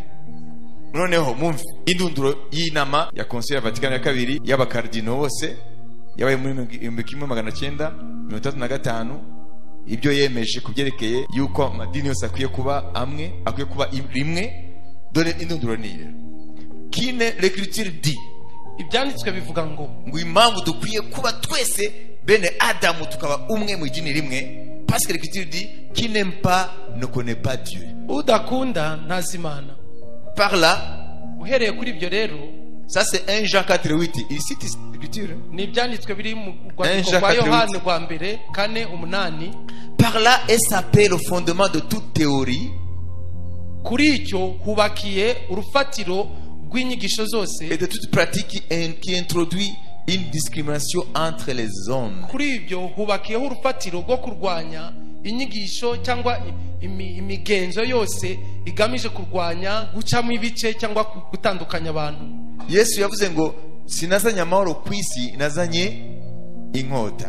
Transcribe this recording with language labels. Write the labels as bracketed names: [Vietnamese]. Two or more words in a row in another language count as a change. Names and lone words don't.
[Kinyarwanda] Noneho mumve indunduro y'inama ya Concile ya Vatikani ya kabiri y'abakardino bose yabaye muri 1935, ibyo yemeje kubyerekeye yuko amadini yose akwiye kuba amwe, akwiye kuba rimwe. Dore indunduro ni rero kine [French] l'écriture dit, [Kinyarwanda] Ibyanditswe bivuga ngo impamvu dukwiye kuba twese bene Adamu tukaba umwe mu idini rimwe, [French] parce que l'écriture dit qui n'aime pas ne connaît pas Dieu. [Kinyarwanda] udakunda ntazi Imana. [French] Par là, [Kinyarwanda] Uhereye kuri ibyo rero, [French] ça c'est 1 Jean 4:8, il cite l'écriture. [Kinyarwanda] ni ibyanditswe biri mu rwandiko Jean rwa 4:8. Yohani rwa mbere 4:8. [French] Par là est sapé le fondement de toute théorie [Kinyarwanda] Kuri icyo hubakiye urufatiro rw'inyigisho zose, [French] et de toute pratique qui introduit une discrimination entre les hommes. [Kinyarwanda] kuri ibyo hubakiyeho urufatiro rwo kurwanya inyigisho cyangwa imigenzo yose igamije kurwanya gucamo ibice cyangwa gutandukanya abantu. Yesu yavuze ngo sinazanye amahoro ku isi, nazanye inkota.